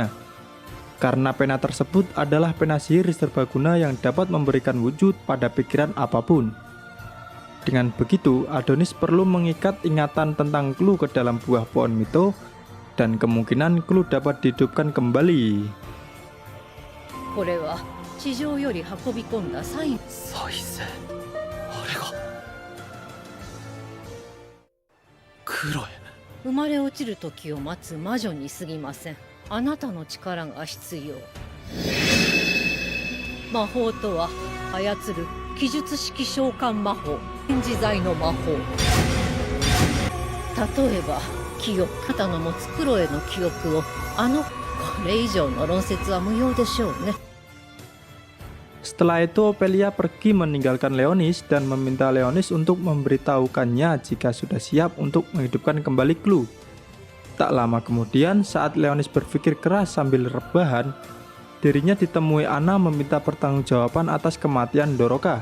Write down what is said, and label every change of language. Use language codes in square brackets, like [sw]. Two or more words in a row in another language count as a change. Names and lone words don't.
[id] Karena pena tersebut adalah pena sihir serbaguna yang dapat memberikan wujud pada pikiran apapun. Dengan begitu, Adonis perlu mengikat ingatan tentang Clu ke dalam buah pohon Mito, dan kemungkinan Clu dapat dihidupkan kembali. [ja] これは地上より運び込んだサイン。再生、あれがクロエ。生まれ落ちる時を待つ魔女に過ぎません。あなたの力が必要。魔法とは操る記述式召喚魔法、展示剤の魔法。例えば記憶、あなたの持つクロエの記憶をこれ以上の論説は無用でしょうね。 [id] Setelah itu Ophelia pergi meninggalkan Leonis dan meminta Leonis untuk memberitahukannya jika sudah siap untuk menghidupkan kembali Clu. Tak lama kemudian, saat Leonis berpikir keras sambil rebahan, dirinya ditemui Anna meminta pertanggungjawaban atas kematian Doroka.